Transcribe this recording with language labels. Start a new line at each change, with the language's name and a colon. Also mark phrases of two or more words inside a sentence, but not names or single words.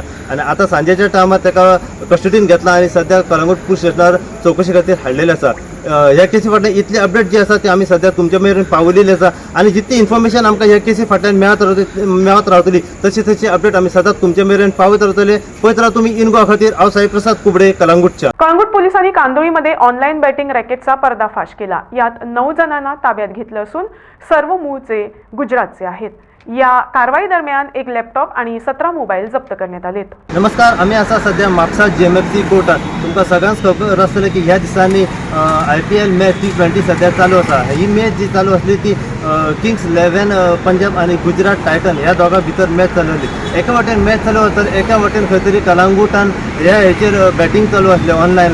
Konkani: आनी आतां सांजेच्या टायमार ताका कस्टडीन घेतला आनी सद्या कळंगूट पोलीस स्टेशनार चवकशी खातीर हाडलेले आसा. ह्या केसी फाटल्यान इतली अपडेट जी आसा ती आमी सद्या तुमचे मेरेन पावयलेली आसा आनी जितली इन्फॉर्मेशन आमकां ह्या केसी फाटल्यान मेळत रावतली तशी अपडेट आमी सदांच तुमचे मेरेन पावयत रावतले. पळयत राव तुमी इन गोवा खातीर. हांव साई प्रसाद कुबडे, कळंगूटच्या.
Marathi: कळंगूट पोलिसांनी कांदोळीमध्ये ऑनलाईन बॅटिंग रॅकेटचा पर्दाफाश केला. यात 9 जणांना ताब्यात घेतलं असून सर्व मूळचे गुजरातचे आहेत. या कारवाई दरम्यान एक लॅपटॉप आणि 17 मोबाईल जप्त करण्यात आलेत.
Konkani: नमस्कार, आम्ही असा सध्या म्हापसा GMFC कोर्टात. तुमकां सगळ्यांक खबर आसतलें की ह्या दिसांनी IPL मॅच T20 सध्या चालू आसा. ही मॅच जी चालू आसली ती किंग्स 11 पंजाब आणि गुजरात टायटन ह्या दोगां भितर मॅच चालू आसली. एका वाटेन मॅच चालू तर एका वाटेन खंय तरी कळंगूटान ह्या हेचेर बॅटिंग चालू आसलें ऑनलायन.